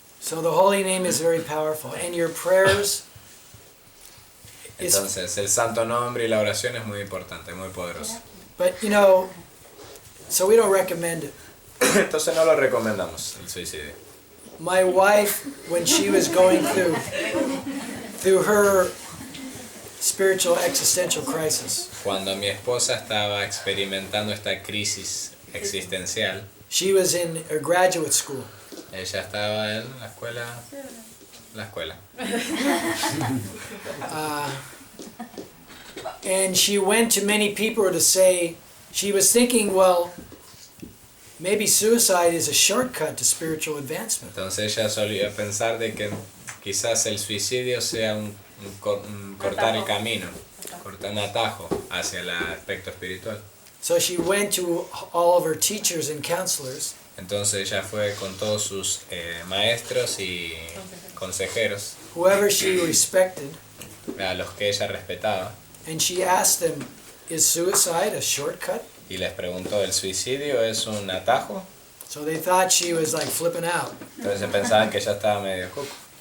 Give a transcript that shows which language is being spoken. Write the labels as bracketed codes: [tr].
[en] So the holy name is very powerful, and your prayers. [es] Entonces, el santo nombre y la oración es muy importante, muy poderoso. [en] But so we don't recommend it. [es] Entonces no lo recomendamos, el suicidio. [en] My wife, when she was going through her spiritual existential crisis, [es] Cuando mi esposa estaba experimentando esta crisis existencial, [en] she was in a graduate school. [es] ella estaba en la escuela. [en] And she went to many people to say, she was thinking, well, maybe suicide is a shortcut to spiritual advancement. [es] Entonces ella solía pensar de que quizás el suicidio sea un cortar el camino, cortar un atajo hacia el aspecto espiritual. [en] So she went to all of her teachers and counselors, [es] Entonces ella fue con todos sus maestros y consejeros, [en] whoever she respected, [es] a los que ella respetaba, [en] and she asked them, is suicide a shortcut? [es] y les preguntó, ¿el suicidio es un atajo? [en] So they thought she was like flipping out. [es] Entonces pensaban que ella estaba medio cuco.